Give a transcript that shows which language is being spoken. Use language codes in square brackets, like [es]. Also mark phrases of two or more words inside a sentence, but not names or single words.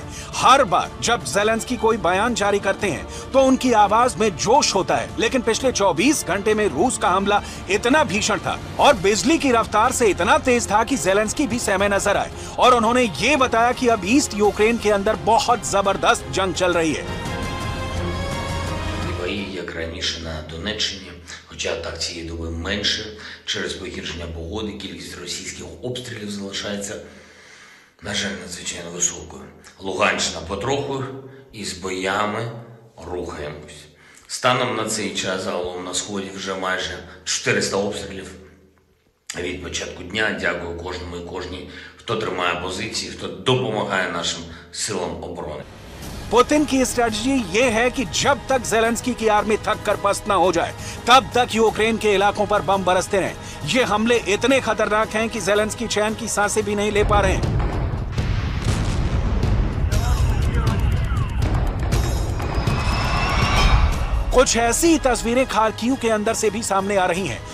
[hi] हर बार जब ज़ेलेंस्की कोई बयान जारी करते हैं तो उनकी आवाज में जोश होता है, लेकिन पिछले 24 घंटे में रूस का हमला इतना भीषण था और बिजली की रफ्तार से इतना तेज था कि ज़ेलेंस्की भी सहमे नजर आए और उन्होंने ये बताया कि अब ईस्ट यूक्रेन के अंदर बहुत जबरदस्त जंग चल रही है। [uk] Хоча так цієї доби менше, через погіршення погоди кількість російських обстрілів залишається, на жаль, надзвичайно високою. Луганщина потроху із боями рухаємось. Станом на цей час загалом на Сході вже майже 400 обстрілів від початку дня. Дякую кожному і кожній, хто тримає позиції, хто допомагає нашим силам оборони. [hi] पुतिन की स्ट्रेटजी ये है कि जब तक ज़ेलेंस्की की आर्मी थक कर पस्त ना हो जाए, तब तक यूक्रेन के इलाकों पर बम बरसते रहें। ये हमले इतने खतरनाक हैं कि ज़ेलेंस्की चैन की सांसें भी नहीं ले पा रहे हैं। कुछ ऐसी तस्वीरें खार्किव के अंदर से भी सामने आ रही हैं।